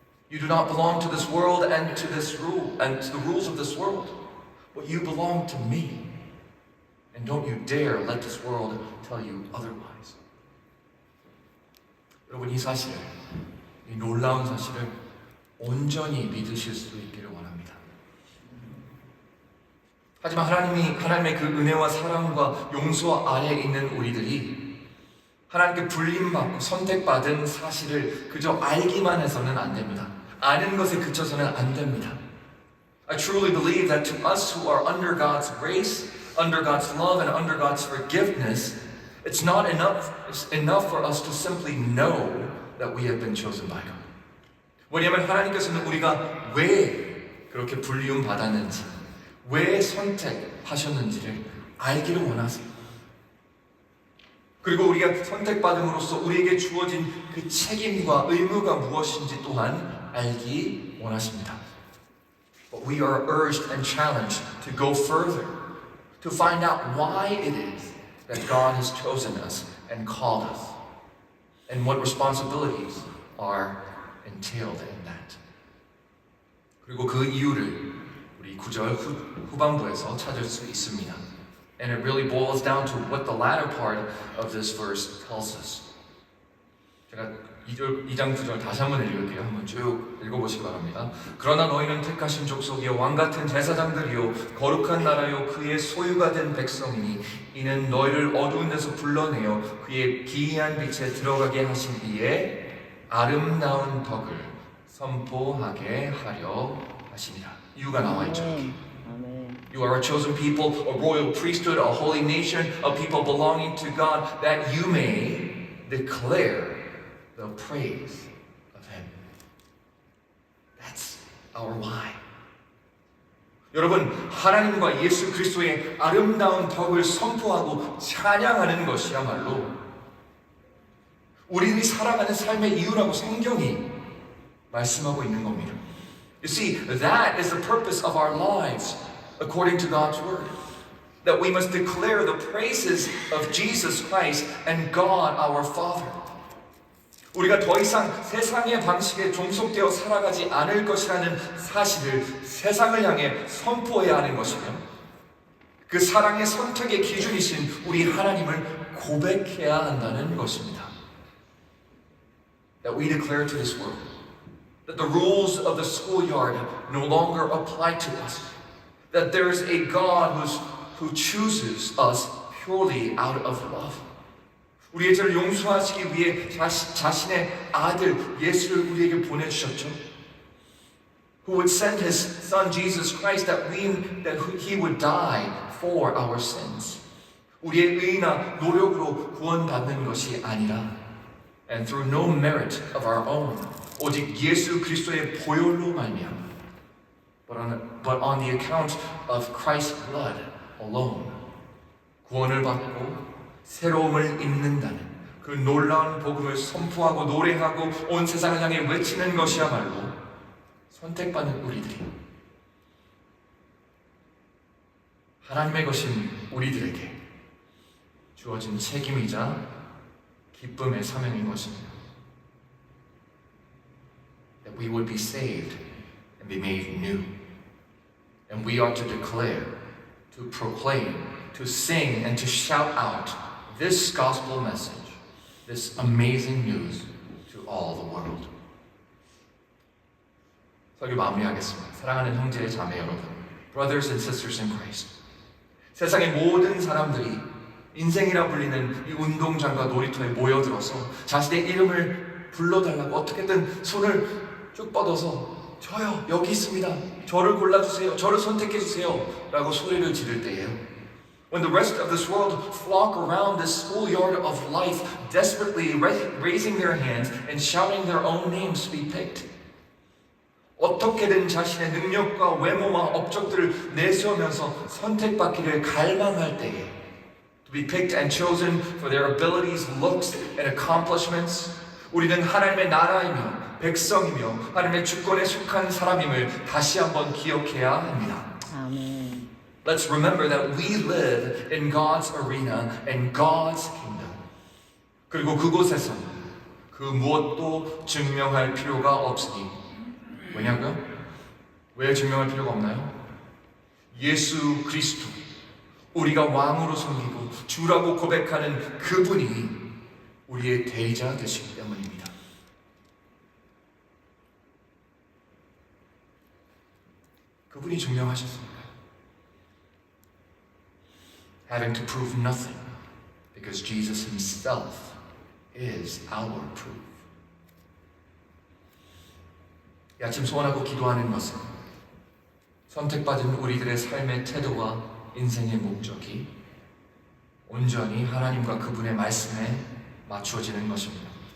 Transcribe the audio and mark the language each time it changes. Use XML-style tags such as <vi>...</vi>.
<en>You do not belong to this world and to this rule and to the rules of this world, but you belong to me. And don't you dare let this world tell you otherwise.</en> <ko>여러분 이 사실, 이 놀라운 사실을 온전히 믿으실 수 있기를 원합니다. 하지만 하나님의 그 은혜와 사랑과 용서 아래에 있는 우리들이 하나님께 불림받고 선택받은 사실을 그저 알기만 해서는 안 됩니다. 아는 것에 그쳐서는 안 됩니다.</ko> <en>I truly believe that to us who are under God's grace, under God's love, and under God's forgiveness, it's not enough for us to simply know that we have been chosen by God.</en> <ko>왜냐하면 하나님께서는 우리가 왜 그렇게 불리움 받았는지, 왜 선택하셨는지를 알기를 원하세요. 그리고 우리가 선택받음으로써 우리에게 주어진 그 책임과 의무가 무엇인지 또한 알기 원하십니다.</ko> <en>But we are urged and challenged to go further, to find out why it is that God has chosen us and called us, and what responsibilities are entailed in that.</en> <ko>그리고 그 이유를 우리 9절 후반부에서 찾을 수 있습니다.</ko> <en>And it really boils down to what the latter part of this verse tells us.</en> <ko>제가 2장 9절 다시 한번 읽을게요. 한번 쭉 읽어보시기 바랍니다. 그러나 너희는 택하신 족속이요 왕같은 제사장들이요 거룩한 나라요 그의 소유가 된 백성이니 이는 너희를 어두운 데서 불러내어 그의 기이한 빛에 들어가게 하신 이의 아름다운 덕을 선포하게 하려 하시니라. 이유가 나와 있죠.</ko> <en>You are a chosen people, a royal priesthood, a holy nation, a people belonging to God, that you may declare the praise of Him. That's our why.</en> <ko>여러분, 하나님과 예수 그리스도의 아름다운 덕을 선포하고 찬양하는 것이야말로 우리들이 살아가는 삶의 이유라고 성경이 말씀하고 있는 겁니다.</ko> <en>You see, that is the purpose of our lives. According to God's word, that we must declare the praises of Jesus Christ and God our Father.</en> <ko>우리가 더 이상 세상의 방식에 종속되어 살아가지 않을 것이라는 사실을 세상을 향해 선포해야 하는 것이며 그 사랑의 선택의 기준이신 우리 하나님을 고백해야 한다는 것입니다.</ko> <en>That we declare to this world that the rules of the schoolyard no longer apply to us. That there is a God who chooses us purely out of love.</en> <ko>우리의 죄를 용서하시기 위해 자신의 아들 예수를 우리에게 보내주셨죠.</ko> <en>Who would send His Son Jesus Christ that He would die for our sins.</en> <ko>우리의 의나 노력으로 구원받는 것이 아니라</ko> <en>and through no merit of our own.</en> <ko>오직 예수 그리스도의 보혈로 말미암아.</ko> <en>But on the account of Christ's blood alone.</en> <ko>구원을 받고 새로움을 입는다는 그 놀라운 복음을 선포하고 노래하고 온 세상을 향해 외치는 것이야말로 선택받는 우리들이 하나님의 것인 우리들에게 주어진 책임이자 기쁨의 사명인 것입니다.</ko> <en>That we would be saved and be made new. And we are to declare, to proclaim, to sing, and to shout out this gospel message, this amazing news to all the world.</en> <ko>설교 마무리하겠습니다. 사랑하는 형제 자매 여러분,</ko> <en>brothers and sisters in Christ.</en> <ko>세상의 모든 사람들이 인생이라 불리는 이 운동장과 놀이터에 모여들어서 자신의 이름을 불러달라고 어떻게든 손을 쭉 뻗어서 저요 여기 있습니다. 저를 골라주세요. 저를 선택해주세요. 라고 소리를 지를 때예요.</ko> <en>When the rest of this world flock around this schoolyard of life, desperately raising their hands and shouting their own names to be picked.</en> <ko>어떻게든 자신의 능력과 외모와 업적들을 내세우면서 선택받기를 갈망할 때에</ko> <en>to be picked and chosen for their abilities, looks, and accomplishments.</en> <ko>우리는 하나님의 나라이며 백성이며 하나님의 주권에 속한 사람임을 다시 한번 기억해야 합니다. 아멘.</ko> <en>Let's remember that we live in God's arena and God's kingdom.</en> <ko>그리고 그곳에서 그 무엇도 증명할 필요가 없으니 왜냐고요? 왜 증명할 필요가 없나요? 예수 그리스도 우리가 왕으로 섬기고 주라고 고백하는 그분이 우리의 대리자 되시기 때문입니다. 그분이 증명하셨습니다.</ko> <en>having to prove nothing, because Jesus himself is our proof.</en> <ko>이 아침 소원하고 기도하는 것은 선택받은 우리들의 삶의 태도와 인생의 목적이 온전히 하나님과 그분의 말씀에 맞추어지는 것입니다.</ko>